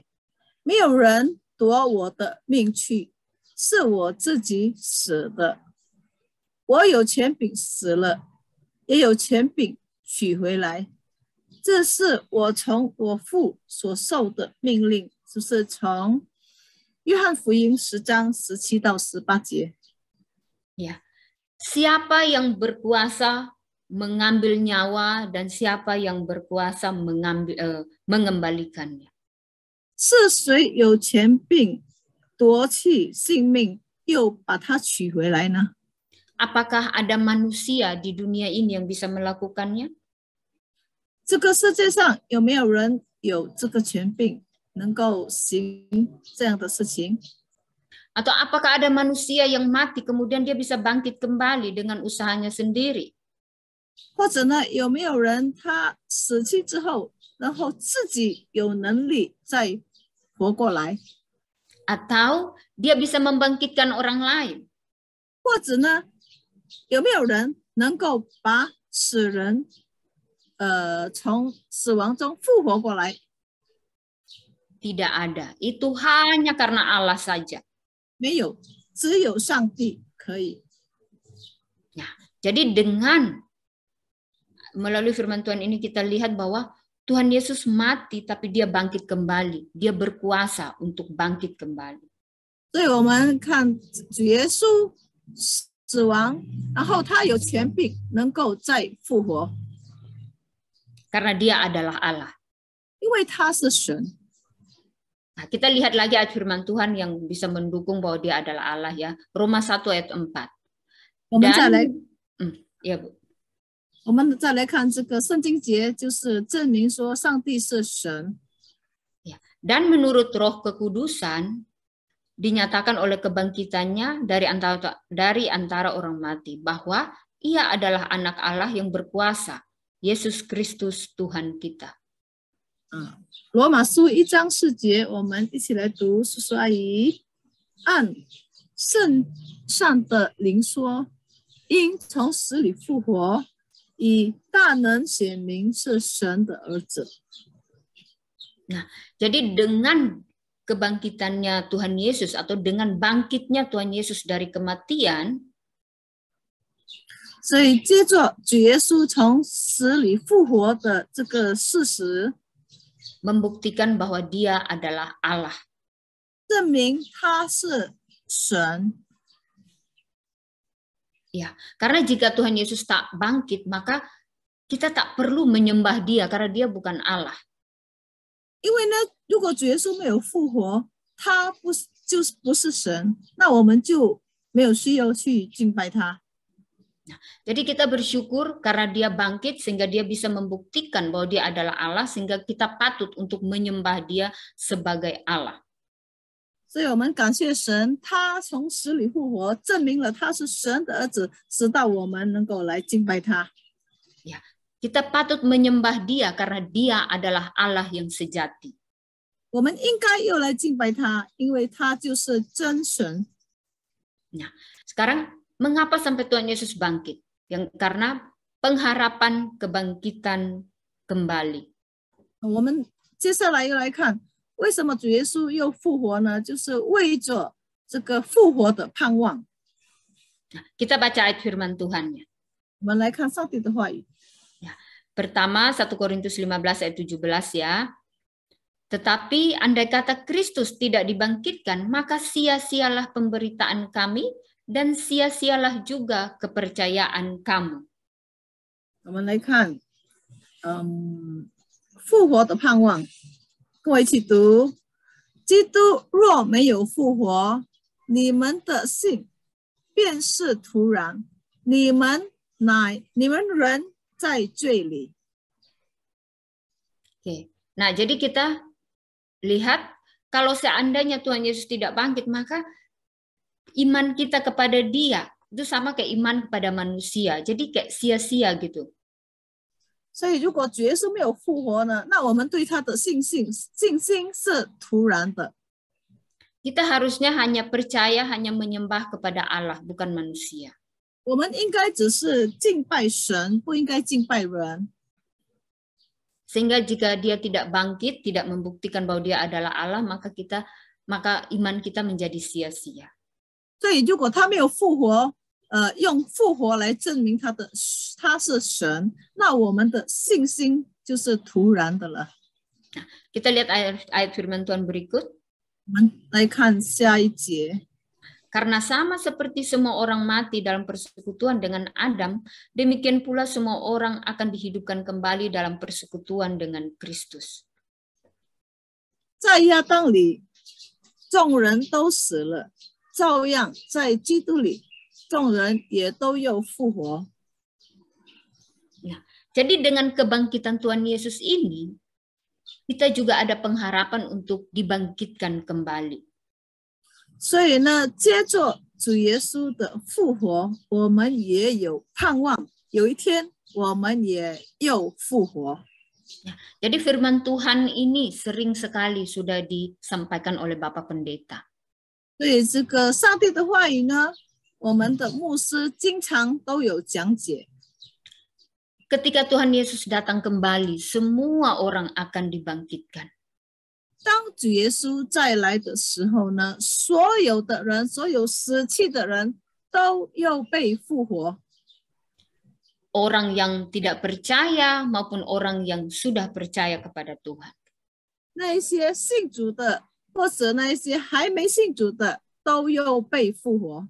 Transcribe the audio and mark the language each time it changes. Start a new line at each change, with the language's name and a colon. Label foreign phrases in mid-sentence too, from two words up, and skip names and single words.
Chinese: 没有人夺我的命去，是我自己舍的。我有权柄死了，也有权柄取回来。这是我从我父所受的命令，就是从约翰福音10章17到18节。
Indonesian: Ya, siapa yang berkuasa mengambil nyawa dan siapa yang berkuasa mengembalikannya?
Chinese: 是谁有权柄夺去性命，又把它取回来呢？
Indonesian: Apakah ada manusia di dunia ini yang bisa melakukannya?
Chinese: 这个世界上有没有人有这个权柄，能够行这样的事情？
Indonesian: Atau apakah ada manusia yang mati kemudian dia bisa bangkit kembali dengan usahanya sendiri?
Chinese: 或者呢，有没有人他死去之后，然后自己有能力再活过来？
Indonesian: Atau dia bisa membangkitkan orang lain?
Chinese: 或者呢，有没有人能够把死人从死亡中复活过来？
Indonesian: Tidak ada. Itu hanya karena Allah saja.
Chinese: 没有，只有上帝可以。
Indonesian: Nah, jadi dengan melalui firman Tuhan ini kita lihat bahwa Tuhan Yesus mati tapi dia bangkit kembali. Dia berkuasa untuk bangkit kembali.
Chinese: 所以我们看主耶稣死亡，然后他有权柄能够再复活，
Indonesian: Karena dia adalah Allah.
Chinese: 因为他是神。
Indonesian: Nah, kita lihat lagi ayat firman Tuhan yang bisa mendukung bahwa dia adalah Allah ya. Roma 1 ayat 4.
Chinese: 我们再来，
Indonesian: ya Bu.
Chinese: 我们再来看这个圣经节，就是证明说上帝是神。
Indonesian: Ya. Dan menurut Roh Kekudusan dinyatakan oleh kebangkitannya dari antara orang mati bahwa ia adalah anak Allah yang berkuasa, Yesus Kristus Tuhan kita.
Chinese: 罗马书1章4节，我们一起来读，叔叔阿姨。按圣上的灵说， 因从死里复活，以大能显明是神的儿子。
Indonesian: Nah, jadi dengan kebangkitannya Tuhan Yesus atau dengan bangkitnya Tuhan Yesus dari kematian,
Chinese: 所以接着主耶稣从死里复活的这个事实，
Indonesian: membuktikan bahwa Dia adalah Allah.
Chinese: 证明他是神。
Indonesian: Ya, karena jika Tuhan Yesus tak bangkit, maka kita tak perlu menyembah Dia karena Dia bukan Allah.
Chinese: 因为呢，如果主耶稣没有复活，他就是不是神，那我们就没有需要去敬拜他。
Indonesian: Jadi kita bersyukur karena Dia bangkit sehingga Dia bisa membuktikan bahwa Dia adalah Allah sehingga kita patut untuk menyembah Dia sebagai Allah.
Chinese: 所以我们感谢神，他从死里复活，证明了他是神的儿子，使到我们能够来敬拜他。
Indonesian: Ya, kita patut menyembah Dia karena Dia adalah Allah yang sejati.
Chinese: 我们应该又来敬拜他，因为他就是真神。
Indonesian: Nah, sekarang mengapa sampai Tuhan Yesus bangkit? Yang karena pengharapan kebangkitan kembali.
Chinese: 我们接下来又来看，为什么主耶稣又复活呢？就是为着这个复活的盼望。
Indonesian: Nah, kita baca ayat firman Tuhannya.
Chinese: 我们来看上帝的话语。
Indonesian: Ya, pertama 1 Korintus 15 ayat 17 ya. Tetapi andai kata Kristus tidak dibangkitkan, maka sia-sialah pemberitaan kami dan sia-sialah juga kepercayaan kamu.
Chinese: 我们来看，复活的盼望。跟我一起读：基督若没有复活，你们的信便是徒然，你们人在罪里。
Indonesian: Oke. Nah, jadi kita lihat kalau seandainya Tuhan Yesus tidak bangkit, maka iman kita kepada Dia itu sama kayak iman kepada manusia. Jadi kayak sia-sia gitu.
Chinese: 所以，如果主耶稣没有复活呢，那我们对他的信心是徒然的。
Indonesian: Kita harusnya hanya percaya, hanya menyembah kepada Allah, bukan manusia.
Chinese: 我们应该只是敬拜神，不应该敬拜人。
Indonesian: Sehingga jika Dia tidak bangkit, tidak membuktikan bahwa Dia adalah Allah, maka iman kita menjadi sia-sia.
Chinese: 所以，如果他没有复活，用复活来证明他是神，那我们的信心就是徒然的了。
Indonesian: Nah, kita lihat ayat firman Tuhan berikut.
Chinese: 我们来看下一节。
Indonesian: Karena sama seperti semua orang mati dalam persekutuan dengan Adam, demikian pula semua orang akan dihidupkan kembali dalam persekutuan dengan Kristus.
Chinese: 在亚当里，众人都死了，照样在基督里，众人也都有复活。
Indonesian: Nah, jadi dengan kebangkitan Tuhan Yesus ini, kita juga ada pengharapan untuk dibangkitkan kembali.
Chinese: 所以呢，接着主耶稣的复活，我们也有盼望，有一天我们也又复活。
Indonesian: Jadi firman Tuhan ini sering sekali sudah disampaikan oleh Bapak Pendeta.
Chinese: 所以这个上帝的话语呢，我们的牧师经常都有讲解。
Indonesian: Ketika Tuhan Yesus datang kembali, semua orang akan dibangkitkan.
Chinese: 当主耶稣再来的时候呢，所有的人，所有死去的人都要被复活。
Indonesian: Orang yang tidak percaya maupun orang yang sudah percaya kepada Tuhan.
Chinese: 那一些信主的，或者那一些还没信主的，都要被复活。